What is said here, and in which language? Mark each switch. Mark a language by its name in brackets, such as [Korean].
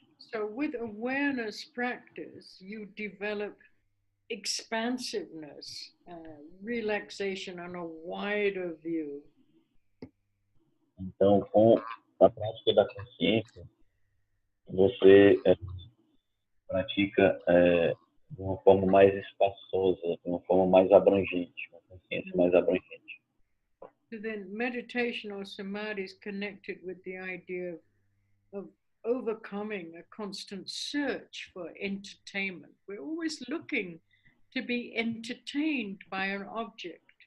[English] So with awareness practice, you develop expansiveness, relaxation on a wider view. [Portuguese] Então, com a prática da consciência, você pratica de uma forma mais espaçosa, de uma forma mais abrangente, uma consciência mais abrangente. [English] So then meditation or samadhi is connected with the idea of overcoming a constant search for entertainment. We're always looking to be entertained by an object.